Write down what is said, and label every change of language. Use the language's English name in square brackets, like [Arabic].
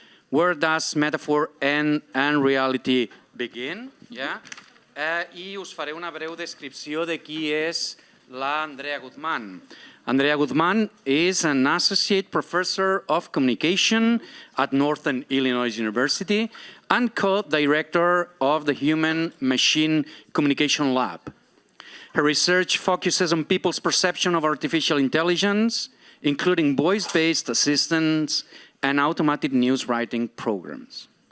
[English] Where does metaphor and reality begin? [Catalan] I us faré una breu descripció de qui és la Andrea Guzmán. [English] Andrea Guzmán is an Associate Professor of Communication at Northern Illinois University and co-director of the Human Machine Communication Lab. Her research focuses on people's perception of artificial intelligence, including voice-based assistants and automated news writing programs.